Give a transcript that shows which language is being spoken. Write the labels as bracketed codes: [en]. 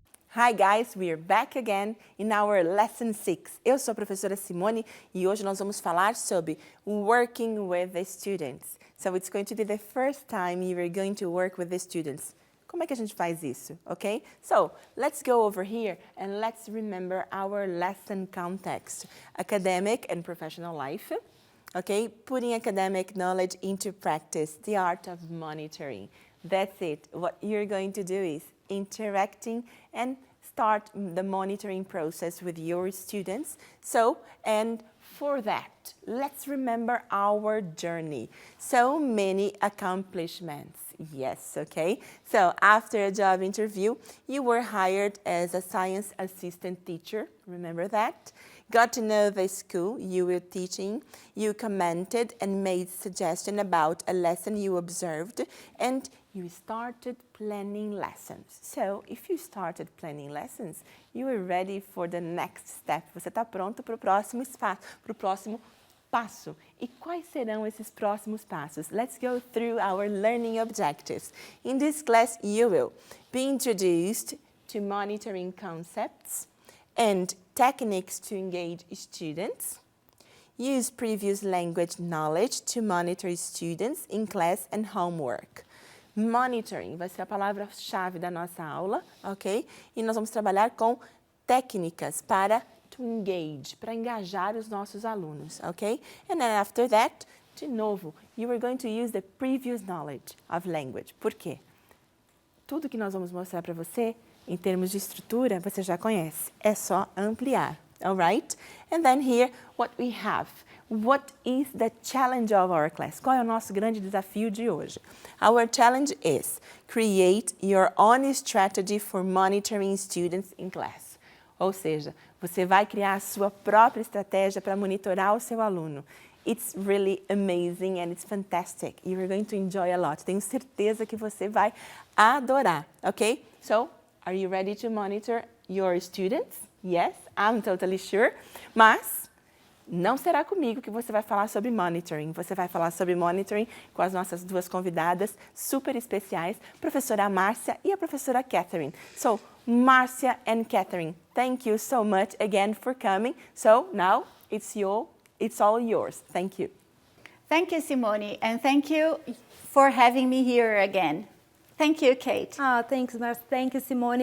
[en] Hi guys, we are back again in our lesson 6. [pt] Eu sou a professora Simone e hoje nós vamos falar sobre [en] working with the students. So it's going to be the first time you are going to work with the students. [pt] Como é que a gente faz isso, okay? [en] So, let's go over here and let's remember our lesson context. Academic and professional life, okay? Putting academic knowledge into practice, the art of monitoring. That's it. What you're going to do is interacting and start the monitoring process with your students. So, and for that, let's remember our journey. So many accomplishments. Yes, okay? So after a job interview, you were hired as a science assistant teacher. Remember that? Got to know the school you were teaching. You commented and made suggestions about a lesson you observed, and you started planning lessons. So, if you started planning lessons, you are ready for the next step. [pt] Você está pronto para o próximo passo. E quais serão esses próximos passos? [en] Let's go through our learning objectives. In this class, you will be introduced to monitoring concepts and techniques to engage students. Use previous language knowledge to monitor students in class and homework. [pt] Monitoring vai ser a palavra-chave da nossa aula, ok? E nós vamos trabalhar com técnicas para [en] to engage, [pt] para engajar os nossos alunos, ok? [en] And then after that, [pt] de novo, [en] you are going to use the previous knowledge of language. [pt] Por quê? Tudo que nós vamos mostrar para você, em termos de estrutura, você já conhece. É só ampliar, [en] all right? And then here, what we have. What is the challenge of our class? [pt] Qual é o nosso grande desafio de hoje? [en] Our challenge is create your own strategy for monitoring students in class. [pt] Ou seja, você vai criar a sua própria estratégia para monitorar o seu aluno. [en] It's really amazing and it's fantastic. You're going to enjoy a lot. [pt] Tenho certeza que você vai adorar, ok? [en] So, are you ready to monitor your students? Yes, I'm totally sure. [pt] Mas não será comigo que você vai falar sobre monitoring. Você vai falar sobre monitoring com as nossas duas convidadas super especiais, a professora Márcia e a professora Katherine. [en] So, Márcia and Katherine, thank you so much again for coming. So, now it's all yours. Thank you. Thank you, Simone, and thank you for having me here again. Thank you, Kate. Thanks, Márcia. Thank you, Simone.